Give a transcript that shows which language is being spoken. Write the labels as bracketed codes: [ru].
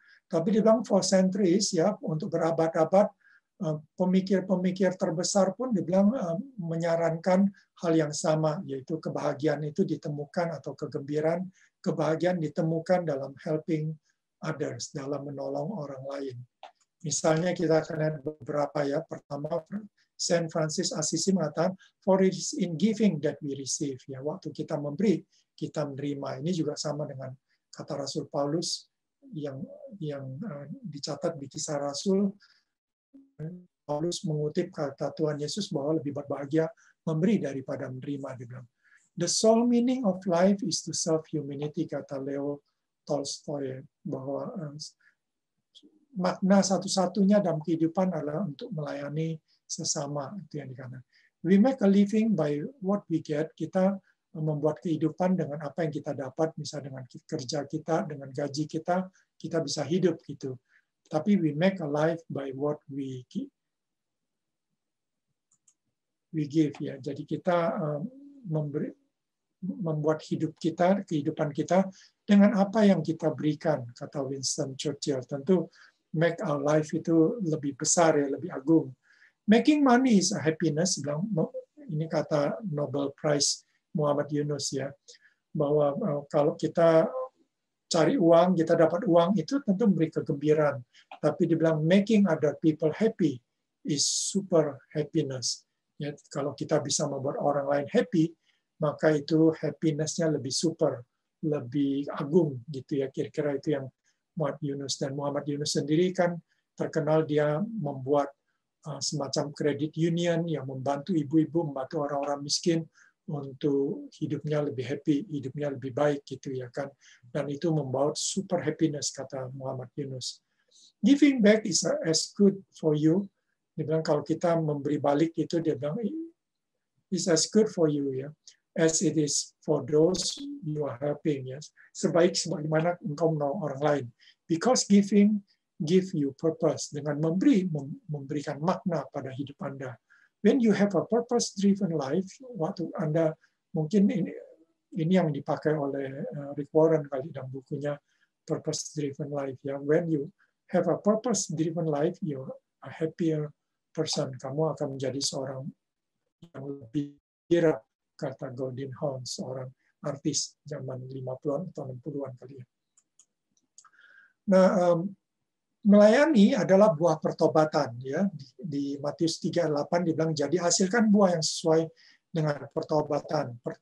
[id] Tapi dia bilang [en] for centuries, [id] ya, untuk berabad-abad, pemikir-pemikir terbesar pun dibilang menyarankan hal yang sama, yaitu kebahagiaan itu ditemukan atau kegembiraan, kebahagiaan ditemukan dalam [en] helping others, [id] dalam menolong orang lain. Misalnya kita akan lihat beberapa, ya. Pertama, Saint Francis Assisi mengatakan, [en] for it is in giving that we receive. [id] Ya, waktu kita memberi, kita menerima. Ini juga sama dengan kata Rasul Paulus yang dicatat di Kisah Rasul. Paulus mengutip kata Tuhan Yesus bahwa lebih berbahagia memberi daripada menerima. Dia bilang, [en] the sole meaning of life is to serve humanity, [id] kata Leo Tolstoy, bahwa makna satu-satunya dalam kehidupan adalah untuk melayani sesama. Itu yang dikatakan. [en] We make a living by what we get. [id] Kita membuat kehidupan dengan apa yang kita dapat, misalnya dengan kerja kita, dengan gaji kita bisa hidup gitu. Tapi [en] we make a life by what we give, ya. [id] Jadi kita membuat hidup kita, kehidupan kita dengan apa yang kita berikan, kata Winston Churchill. Tentu [en] make our life [id] itu lebih besar, ya, lebih agung. [en] Making money is a happiness, [id] ini kata Nobel Prize Muhammad Yunus, ya, bahwa kalau kita cari uang, kita dapat uang itu tentu memberi kegembiraan. Tapi dibilang [en] making other people happy is super happiness. [id] Ya, kalau kita bisa membuat orang lain happy, maka itu happiness-nya lebih super, lebih agung gitu ya. Kira-kira itu yang Muhammad Yunus. Dan Muhammad Yunus sendiri kan terkenal dia membuat semacam credit union yang membantu ibu-ibu, membantu orang-orang miskin untuk hidupnya lebih happy, hidupnya lebih baik gitu ya kan. Dan itu membawa super happiness, kata Muhammad Yunus. [en] Giving back is as good for you. [id] Dia bilang kalau kita memberi balik itu, dia bilang [en] is as good for you, ya, as it is for those you are helping, ya. [id] Sebagaimana engkau menolong orang lain. [en] Because giving give you purpose. [id] Dengan memberikan makna pada hidup Anda. [en] When you have a purpose-driven life, [id] waktu Anda, mungkin ini yang dipakai oleh Rick Warren kali dalam bukunya [en] purpose-driven life. Ya, when you have a purpose-driven life, you're a happier person. [id] Kamu akan menjadi seorang yang lebih kira, kata Goldin Hawn, seorang artis zaman 50-an atau 60-an kali ya. Nah, melayani adalah buah pertobatan, ya. Di Matius 3:8 dibilang, jadi hasilkan buah yang sesuai dengan pertobatan.